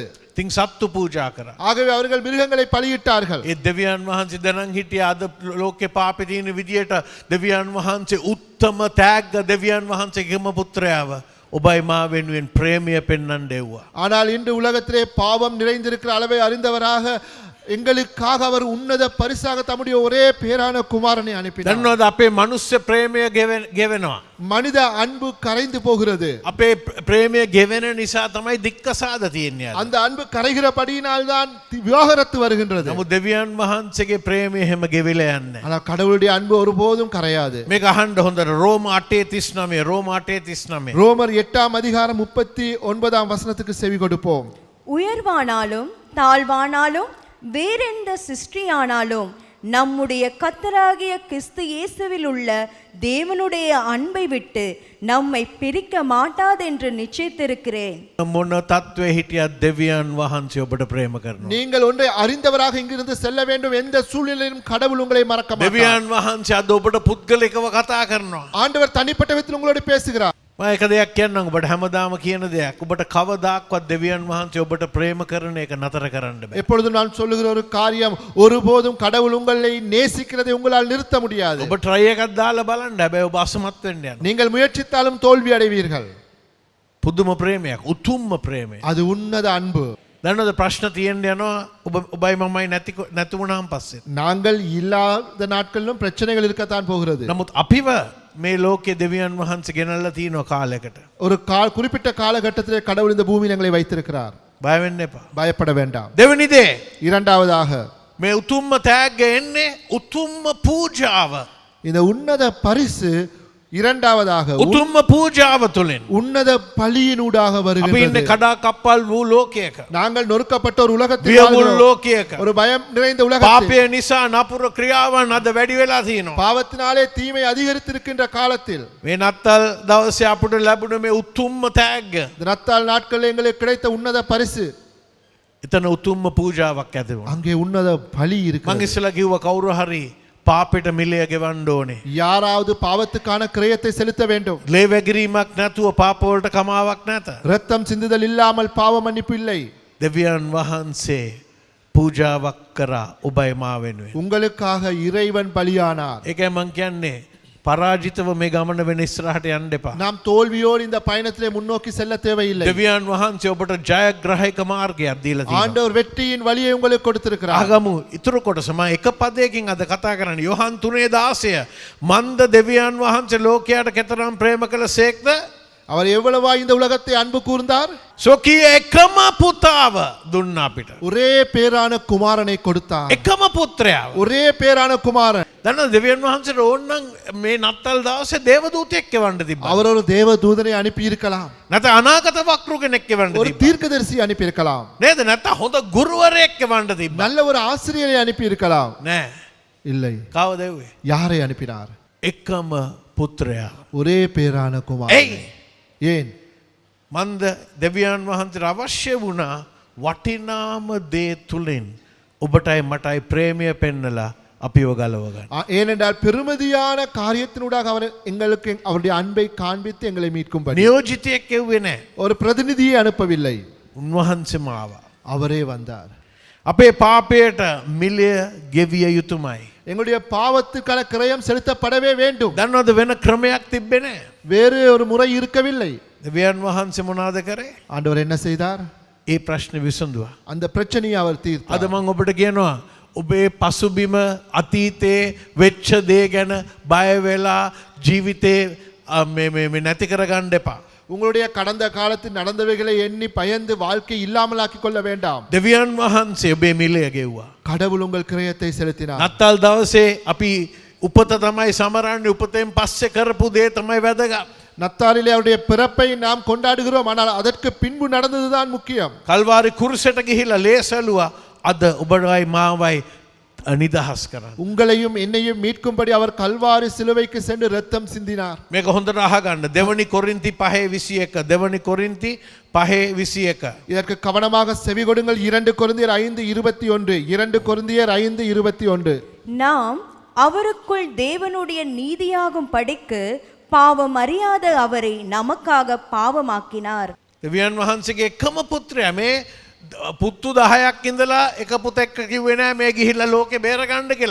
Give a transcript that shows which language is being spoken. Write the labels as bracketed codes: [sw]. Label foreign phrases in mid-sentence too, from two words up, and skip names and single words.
[si] ඉතින් සත්තු පූජා කරා. [ta] ஆகவே அவர்கள் மிருகங்களை பலியிட்டார்கள். [si] ඒ දෙවියන් වහන්සේ දැනන් හිටිය අද ලෝකේ පාපේ තියෙන විදියට දෙවියන් වහන්සේ උත්තම තෑග්ග දෙවියන් වහන්සේගේම පුත්‍රයාව ඔබයි මා වෙනුවෙන් ප්‍රේමය පෙන්වන්න දෙව්වා. [ta] ஆனால் இன்று உலகத்திலே பாவம் நிறைந்திருக்கிற அளவை அறிந்தவராக எங்களுக்காக அவர் உன்னத பரிசாக தம்முடைய ஒரே பேரான குமாரனை அனுப்பினார். [si] දන්නවද අපේ මනුස්්‍ය ප්‍රේමය ගෙවෙනවා. [ta] மனித அன்பு கரைந்து போகிறது. [si] අපේ ප්‍රේමය ගෙවෙන නිසා තමයි දික්කසාද තියෙන්නේ. [ta] அந்த அன்பு கரைகிறபடியினால் தான் விவாகரத்து வருகின்றது. [si] නමුත් දෙවියන් වහන්සේගේ ප්‍රේමය හැම ගෙවිලා යන්නේ. [ta] ஆனால் கடவுளுடைய அன்பு ஒருபோதும் கரையாது. [si] මේක අහන්න හොඳට රෝම 8:39 රෝම 8:39 [ta] ரோமர் 8:39 வசனத்துக்கு செவி கொடுப்போம். உயர்வானாலும் தாழ்வானாலும் வேறெந்த சிருஷ்டியானாலும் நம்முடைய கர்த்தராகிய கிறிஸ்து இயேசுவில் உள்ள தேவனுடைய அன்பை விட்டு நம்மை பிரிக்க மாட்டாதென்று நிச்சயித்திருக்கிறேன். [si] මොන තත්ත්වයේ හිටියත් දෙවියන් වහන්සේ ඔබට ප්‍රේම කරනවා. [ta] நீங்கள் ஒன்றை அறிந்தவராக இங்கிருந்து செல்ல வேண்டும். எந்த சூழ்நிலையிலும் கடவுள் உங்களை மறக்க மாட்டார். [si] දෙවියන් වහන්සේ අද ඔබට පුද්ගලිකව කතා කරනවා. [ta] ஆண்டவர் தனிப்பட்ட விதத்தில் உங்களோடு பேசுகிறார். [si] මම එක දෙයක් කියන්නම් ඔබට හැමදාම කියන දෙයක්. ඔබට කවදාක්වත් දෙවියන් වහන්සේ ඔබට ප්‍රේම කරන එක නතර කරන්න බෑ. [ta] எப்பொழுதும் நான் சொல்லுகிற ஒரு காரியம், ஒருபோதும் கடவுள் உங்களை நேசிக்கிறதை உங்களால் நிறுத்த முடியாது. [si] ඔබ try එකක් දාලා බලන්න. හැබැයි ඔබ අසමත් වෙන්න යනවා. [ta] நீங்கள் முயற்சித்தாலும் தோல்வி அடைவீர்கள். [si] පුදුම ප්‍රේමයක්, උතුම්ම ප්‍රේමයක්. [ta] அது உன்னத அன்பு. [si] දන්නවද ප්‍රශ්න තියෙන්න යනවා ඔබයි මමයි නැති වුණාන් පස්සේ. [ta] நாங்கள் இல்லாத நாட்களிலும் பிரச்சனைகள் இருக்கத்தான் போகிறது. [si] නමුත් අපිව මේ ලෝකයේ දෙවියන් වහන්සේ ගෙනල්ලා තියෙනවා කාලයකට. [ta] ஒரு குறிப்பிட்ட காலகட்டத்திலே கடவுள் இந்த பூமியில் எங்களை வைத்திருக்கிறார். [si] බය වෙන්න එපා. [ta] பயப்பட வேண்டாம். [si] දෙවෙනි දේ [ta] இரண்டாவதாக [si] මේ උතුම්ම තෑග්ග එන්නේ උතුම්ම පූජාව. [ta] இந்த உன்னத பரிசு இரண்டாவதாக [si] උතුම්ම පූජාව තුළින්. [ta] உன்னத பலியினூடாக [si] අපි [ta] வருகிறது. [si] ඉන්නේ කඩා කප්පල් වූ ලෝකයක. [ta] நாங்கள் நொறுக்கப்பட்ட ஒரு உலகத்தில் [si] වියවුල් [ta] வாழ்கிறோம். [si] ලෝකයක. [ta] ஒரு பயம் நிறைந்த உலகத்தில் [si] පාපය නිසා නපුර ක්‍රියාවන් අද වැඩි වෙලා තියෙනවා. [ta] பாவத்தினாலே தீமை அதிகரித்திருக்கின்ற காலத்தில் [si] මේ නත්තල් දවසේ අපිට ලැබුණ මේ උතුම්ම තෑග්ග. [ta] இந்த நத்தாள் நாட்களில் எங்களுக்கு கிடைத்த உன்னத பரிசு, [si] එතන උතුම්ම පූජාවක් ඇති වුණා. [ta] அங்கே உன்னத பலி [si] මං [ta] இருக்கிறது. [si] ඉස්සලා කිව්වා කවුරු හරි පාපෙට මිලය ගෙවන්න ඕනේ. [ta] யாராவது பாவத்துக்கான கிரயத்தை செலுத்த வேண்டும். [si] ලේ වැගිරීමක් නැතුව පාප වලට කමාවක් නැත. [ta] ரத்தம் சிந்துதல் இல்லாமல் பாவ மன்னிப்பு இல்லை. [si] දෙවියන් වහන්සේ පූජාවක් කරා ඔබයි මා වෙනුවෙන්. [ta] உங்களுக்காக இறைவன் பலியானார். [si] ඒකයි මං කියන්නේ පරාජිතව මේ ගමන වෙන ඉස්සරහට යන්න එපා. [ta] நாம் தோல்வியோடு இந்த பயணத்திலே முன்னோக்கி செல்ல தேவையில்லை. [si] දෙවියන් වහන්සේ ඔබට ජයග්‍රහයක මාර්ගයක් දීලා තියෙනවා. [ta] ஆண்டவர் வெற்றியின் வழியை உங்களுக்கு கொடுத்திருக்கிறார். [si] ආගමු ඉතුරු කොටස මම එක පදයකින් අද කතා කරන්නේ. යොහන් 3:16 මන්ද දෙවියන් වහන්සේ ලෝකයට කෙතරම් ප්‍රේම කළසේක්ද? [ta] அவர் எவ்வளவா இந்த உலகத்தை அன்பு கூர்ந்தார். [si] සොකී එකම පුතාව දුන්නා අපිට. [ta] ஒரே பேரான குமாரனை கொடுத்தார். [si] එකම පුත්‍රයාව. [ta] ஒரே பேரான குமாரன். [si] දන්නවද දෙවියන් වහන්සේට ඕනනම් මේ නත්තල් දවසේ දේවදූතයෙක් එවන්න තිබ්බා. [ta] அவர் ஒரு தேவ தூதனை அனுப்பி இருக்கலாம். [si] නැත්නම් අනාගත වක්රු කෙනෙක් එවන්න [ta] ஒரு [si] තිබ්බා. [ta] தீர்க்கதரிசி அனுப்பி இருக்கலாம். [si] නේද? නැත්නම් හොඳ ගුරුවරයෙක් එවන්න තිබ්බා. [ta] நல்ல ஒரு ஆசிரியரை அனுப்பி இருக்கலாம். [si] නෑ. [ta] இல்லை. [si] කවුද එව්වේ? [ta] யாரை அனுப்பினார்? [si] එකම පුත්‍රයා. [ta] ஒரே பேரான குமாரன். [si] ඇයි? [ta] ஏன்? [si] මන්ද දෙවියන් වහන්සේට අවශ්‍ය වුණා වටිනාම දේ තුලින් ඔබටයි මටයි ප්‍රේමය පෙන්නලා අපිව ගලව ගන්න. [ta] ஏனென்றால் பெருமதியான காரியத்தினூடாக அவர் எங்களுக்கு அவருடைய அன்பை காண்பித்து எங்களை மீட்கும்படி [si] නියෝජිතයෙක් එව්වේ නැහැ. [ta] ஒரு பிரதிநிதியை அனுப்பவில்லை. [si] උන්වහන්සේම ආවා. [ta] அவரே வந்தார். [si] අපේ පාපයට මිලය ගෙවිය යුතුමයි. [ta] எங்களுடைய பாவத்துக்கான கிரயம் செலுத்தப்படவே வேண்டும். [si] දන්නවද වෙන ක්‍රමයක් තිබ්බේ නැහැ. [ta] வேறு ஒரு முறை இருக்கவில்லை. [si] දෙවියන් වහන්සේ මොනවද කරේ? [ta] ஆண்டவர் என்ன செய்தார்? [si] ඒ ප්‍රශ්නේ විසඳුවා. [ta] அந்த பிரச்சனையை அவர் [si] අද [ta] தீர்த்தார். [si] මම ඔබට කියනවා ඔබේ පසුබිම අතීතයේ වෙච්ච දේ ගැන බය වෙලා ජීවිතේ මේ නැති කරගන්න එපා. [ta] உங்களுடைய கடந்த காலத்தில் நடந்தவைகளை எண்ணி பயந்து வாழ்க்கை இல்லாமலாக்கிக் கொள்ள வேண்டாம். [si] දෙවියන් වහන්සේ ඔබේ මිලය ගෙව්වා. [ta] கடவுள் உங்கள் கிரயத்தை செலுத்தினார். [si] නත්තල් දවසේ අපි උපත තමයි සමරන්නේ. උපතෙන් පස්සේ කරපු දේ තමයි වැදගත්. [ta] நத்தாரிலே அவருடைய பிறப்பை நாம் கொண்டாடுகிறோம். ஆனால் அதற்கு பின்பு நடந்ததுதான் முக்கியம். [si] කල්වාරි කුරුසට ගිහිල්ලා ලේසලුවා. අද ඔබයි මාවයි නිදහස් කරන්න. [ta] உங்களையும் என்னையும் மீட்கும்படி அவர் கல்வாரி சிலுவைக்கு சென்று ரத்தம் சிந்தினார். [si] මේක හොඳට අහගන්න. දෙවනි කොරින්ති 5:21 දෙවනි කොරින්ති 5:21 [ta] இதற்கு கவனமாக செவி கொடுங்கள். 2 கொரிந்தியர் 5:21 2 கொரிந்தியர் 5:21 நாம் அவருக்குள் தேவனுடைய நீதியாகும் படிக்கு பாவம் அறியாத அவரை நமக்காக பாவமாக்கினார். [si] දෙවියන් වහන්සේගේ එකම පුත්‍රයා මේ පුත්තු 10ක් ඉඳලා එක පුතෙක් කිව්වේ නෑ මේ ගිහිල්ලා ලෝකේ බේරගන්න කියලා.